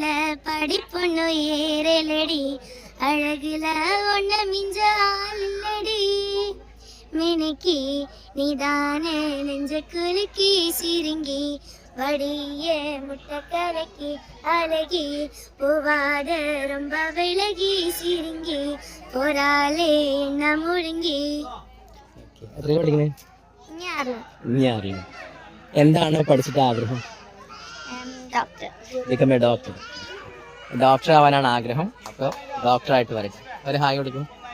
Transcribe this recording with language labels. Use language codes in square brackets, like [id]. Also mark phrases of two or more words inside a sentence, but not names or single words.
[ta] படிப்பொண்ணு ஏறலடி அழகுல ஒன்ன மிஞ்ச ஆள் இல்லடி மினுக்கி நீதானே நெஞ்ச குலுக்கி சிரிங்கி வடிய முட்டை கலக்கி அழகி போவாத ரொம்ப விலகி சிரிங்கி போராளே என்ன முழுங்கி. [ml] എന്താണ് പഠിച്ചിട്ട് ആഗ്രഹം? ഡോക്ടർ ആവാനാണ് ആഗ്രഹം. അപ്പോൾ ഡോക്ടറായിട്ട് വരട്ടെ. ഒരു ഹായ് കൊടുക്കും.